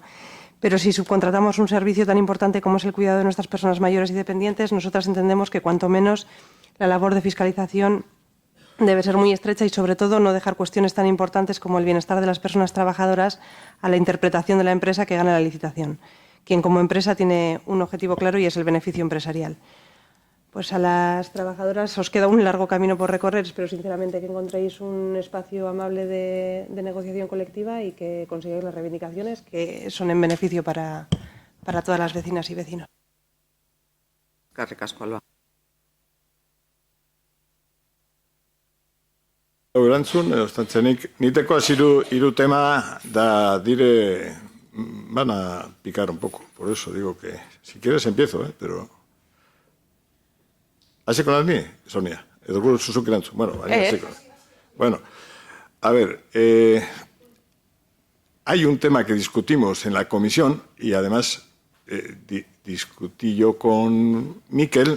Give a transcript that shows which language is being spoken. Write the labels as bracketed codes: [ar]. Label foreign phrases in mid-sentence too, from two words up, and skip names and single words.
[es] Pero si subcontratamos un servicio tan importante como es el cuidado de nuestras personas mayores y dependientes, nosotras entendemos que cuanto menos la labor de fiscalización debe ser muy estrecha y, sobre todo, no dejar cuestiones tan importantes como el bienestar de las personas trabajadoras a la interpretación de la empresa que gana la licitación, quien como empresa tiene un objetivo claro y es el beneficio empresarial. Pues a las trabajadoras os queda un largo camino por recorrer. Espero sinceramente que encontréis un espacio amable de negociación colectiva y que consigáis las reivindicaciones que son en beneficio para todas las vecinas y vecinos. [eu] Eskerrik asko, Alba. Erantzun, ostantzenik, niteko hiru tema da dire [es] van a picar un poco. Por eso digo que, si quieres empiezo, pero... ¿Hase con las mías, Sonia? Bueno, a ver, hay un tema que discutimos en la comisión y además discutí yo con Miquel.